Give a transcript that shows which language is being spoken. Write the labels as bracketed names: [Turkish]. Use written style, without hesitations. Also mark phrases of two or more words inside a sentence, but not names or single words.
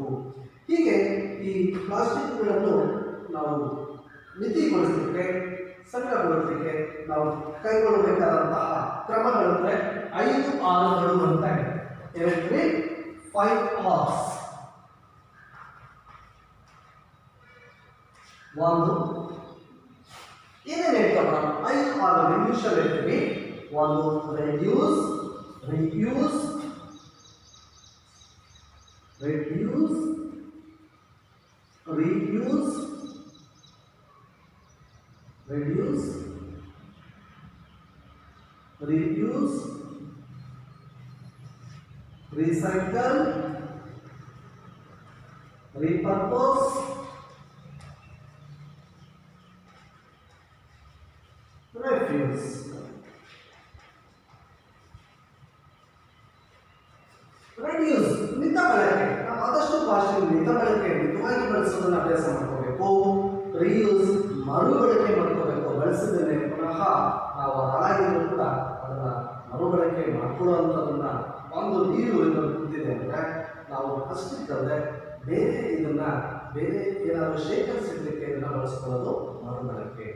[Kannada] ಹೀಗೆ ಈ ಪ್ಲಾಸ್ಟಿಕ್ಗಳನ್ನು ನಾವು ಮಿತಿಗೊಳಿಸಲಿಕ್ಕೆ, ಸಂಗ್ರಹಗೊಳಿಸಲಿಕ್ಕೆ ನಾವು ಕೈಗೊಳ್ಳಬೇಕಾದಂತಹ ಕ್ರಮಗಳಂದರೆ 5 Rಗಳು ಅಂತ ಹೇಳ್ತೀವಿ. 5 Rs. ಒಂದು ಏನೇನು ಹೇಳ್ತಪ್ಪ? 5 Rಗಳು ಇಂಗ್ಲೀಷಲ್ಲಿ ಹೇಳ್ತೀವಿ. [English] ಒಂದು reduce, reuse, reduce, reuse, reduce, reuse, recycle, repurpose, refuse. [Kannada] ರೆಡ್ಯೂಸ್, ಮಿತ ಬಳಕೆ. ನಾವು ಆದಷ್ಟು ಪ್ಲಾಸ್ಟಿಕ್ ಮಿತ ಬಳಕೆ, ಮಿತವಾಗಿ ಬಳಸೋದನ್ನು ಅಭ್ಯಾಸ ಮಾಡ್ಕೋಬೇಕು. ರಿಯೂಸ್, ಮರುಬಳಕೆ ಮಾಡ್ಕೋಬೇಕು. ಬಳಸಿದರೆ ಪುನಃ ನಾವು ಹಾಳಾಗಿದ್ರು ಕೂಡ ಅದನ್ನು ಮರುಬಳಕೆ ಮಾಡ್ಕೊಳ್ಳುವಂಥದ್ದನ್ನು ಒಂದು ನೀರು ಇದನ್ನು ಕೂತಿದೆ ಅಂದರೆ ನಾವು ಪ್ಲಾಸ್ಟಿಕ್ ಅಂದರೆ ಬೇರೆ ಇದನ್ನು ಬೇರೆ ಏನಾದರೂ ಶೇಖರಿಸಲಿಕ್ಕೆ ಇದನ್ನು ಬಳಸ್ಕೊಳ್ಳೋದು ಮರುಬಳಕೆ.